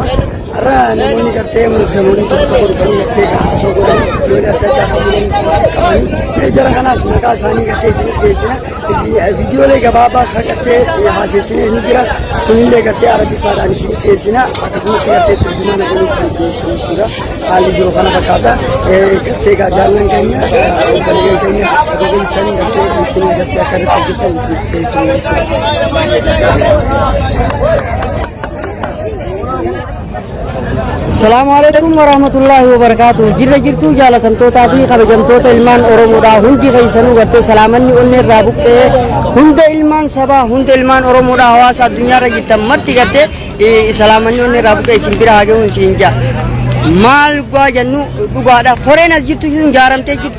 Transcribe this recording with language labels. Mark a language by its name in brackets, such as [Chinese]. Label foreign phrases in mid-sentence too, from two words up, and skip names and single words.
[Oromo] Har'a namoonni gartee muuzamoonni tokko dhufanii gartee gaafasoo godhan loon adda addaa qabanii jara kanaas maqaa isaanii gartee isin dhiyeessina viidiyoolee gabaabaa kan gartee haaseessinee ni jira sunillee gartee arabiffaadhaan isin dhiyeessina akkasumatti gartee turjumaana godhanii isin dhiyeessina jechuudha haalli jiru kana fakkaata gartee jaallan keenya obboleeyyan keenya adoogantanii gartee isin gartee akka irratti hojjetan isin dhiyeessina jechuudha. [Arabic] السلام عليكم ورحمة الله وبركاته. [Oromo] Jirra jirtu jaalatamtoota fi kabajamtoota ilmaan Oromoodha hundi keessanuu gartee salaamanni onnee irraa buqqee hunda ilmaan sabaa hunda ilmaan Oromoodha hawaasa addunyaarra jirtan marti gartee salaamanni onnee irraa buqqee isin bira haa ga'uun isin jaa. Maal gaa jennu dhugaadha. Horeen as jirtu sun ijaaramtee jirti.